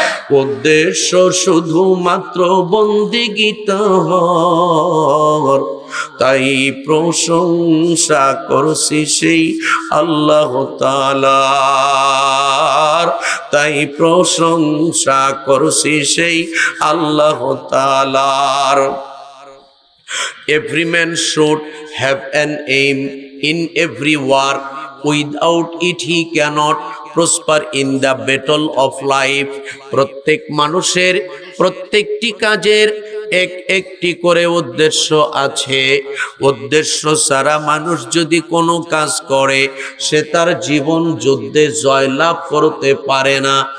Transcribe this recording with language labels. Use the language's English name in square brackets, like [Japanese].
[Bangla] উদ্দেশ্য শুধুমাত্র বন্দেগী তাহার, তাই প্রশংসা করছি সেই আল্লাহ তাআলার, তাই প্রশংসা করছি সেই আল্লাহ তাআলার। [English] Every man should have an aim in every work. Without it he cannot prosper in the battle of life. [Bangla] প্রত্যেক মানুষের প্রত্যেকটি কাজের একটি করে উদ্দেশ্য আছে। উদ্দেশ্য ছাড়া মানুষ যদি কোনো কাজ করে সে তার জীবন যুদ্ধে জয়লাভ করতে পারে না।